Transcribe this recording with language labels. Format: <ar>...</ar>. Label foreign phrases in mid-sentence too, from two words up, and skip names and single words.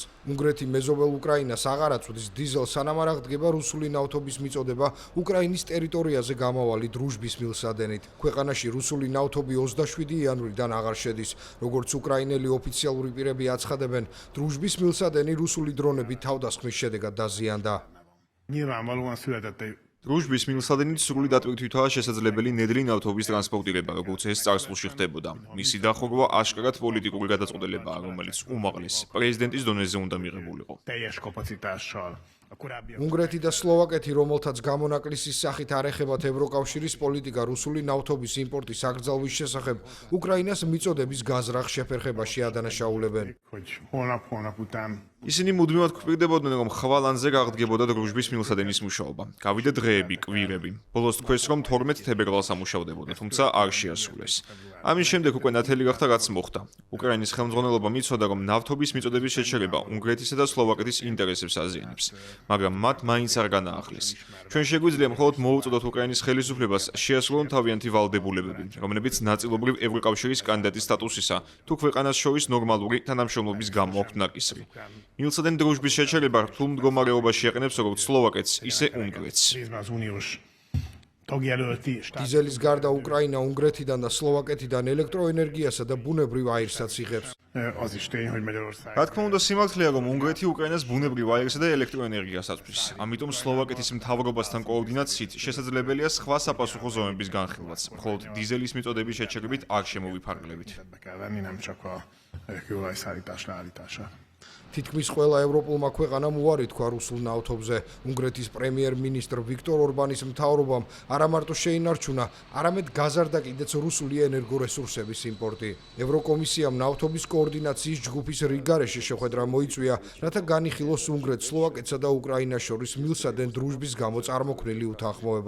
<ka>უნგრეთი მეზობელ უკრაინას აღარ აწვდის დიზელს, სანამ არ აღდგება რუსული ნავთობის მიწოდება უკრაინის ტერიტორიაზე გამავალი დრუჟბის მილსადენით. ქვეყანაში რუსული ნავთობი 27 იანვრიდან აღარ შედის. როგორც უკრაინელი ოფიციალური პირები აცხადებენ, დრუჟბის მილსადენი რუსული დრონებით თავდასხმის შედეგად დაზიანდა.</ka> <hu>Nyilvánvalóan született egy</hu> <ka>დრუჟბის მილსადენით სრული დატვირთვითაა შესაძლებელი ნედლი ნავთობის ტრანსპორტირება, როგორც ეს წარსულში ხდებოდა. მისი დახურვა აშკარად პოლიტიკური გადაწყვეტილებაა, რომელიც უმაღლეს პრეზიდენტის დონეზე უნდა მიღებულიყო.</ka> <hu>teljes kapacitással. A korábbi</hu> <ka>უნგრეთი და სლოვაკეთი, რომელთაც გამონაკლისის სახით არ ეხებათ ევროკავშირის პოლიტიკა რუსული ნავთობის იმპორტის აკრძალვის შესახებ, უკრაინას მიწოდების გაზრახ შეფერხებაში ადანაშაულებენ.</ka> <hu>hogy holnap után</hu> <ka>ისინი მუდმივად გვპირდებოდნენ, რომ ხვალანზე გაღდგებოდა დრუჟბის მილსადენის მუშაობა. გავიდა დღეები, კვირები. ბოლოს თქვეს, რომ 12 თებერვალს ამუშავდებოდა, თუმცა არ შეასრულეს. ამის შემდეგ უკვე ნათელი გახდა, რაც მოხდა. უკრაინის ხელმძღვანელობამ იცოდა, რომ ნავთობის მიწოდების შეჩერება უნგრეთისა და სლოვაკეთის ინტერესებს აზიანებს, მაგრამ მათ მაინც არ განაახლეს. ჩვენ შეგვიძლია მხოლოდ მოუწოდოთ უკრაინის ხელისუფლებას შეასრულონ თავიანთი ვალდებულებები, რომლებიც ნაწილობრივ ევროკავშირის კანდიდატის სტატუსისა თუ ქვეყანას შორის ნორმალური თანამშრომლობის გამო აქვთ ნაკისრი. მილსადენ დრუჟბის შეჩერება რთულ მდგომარეობაში ეყენებს როგორც სლოვაკეთს, ისე უნგრეთს.</ka> <hu>részben az uniós tagjelölti</hu> <ka>დიზელის გარდა უკრაინა უნგრეთიდან და სლოვაკეთიდან ელექტროენერგიასა და ბუნებრივ აირსაც იღებს.</ka> <hu>az is tény, hogy Magyarország</hu> <ka>რა თქმა უნდა, სიმართლეა, რომ უნგრეთი უკრაინას ბუნებრივ აირსა და ელექტროენერგიას აწვდის. ამიტომ სლოვაკეთის მთავრობასთან კოორდინაციით შესაძლებელია სხვა საპასუხო ზომების განხილვაც, მხოლოდ დიზელის მიწოდების შეჩერებით არ შემოვიფარგლებით.</ka> <hu>be kell venni, nem csak a kőolajszállítás leállítása.</hu> <ka>თითქმის ყველა ევროპულმა ქვეყანამ უარი თქვა რუსულ ნავთობზე. უნგრეთის პრემიერ-მინისტრ ვიქტორ ორბანის მთავრობამ არა მარტო შეინარჩუნა, არამედ გაზარდა კიდეც რუსული ენერგორესურსების იმპორტი. ევროკომისიამ ნავთობის კოორდინაციის ჯგუფის რიგარეში შეხვედრა მოიწვია, რათა განიხილოს უნგრეთს, სლოვაკეთსა და უკრაინას შორის მილსადენ დრუჟბის გამო წარმოქმნილი უთანხმოება.</ka>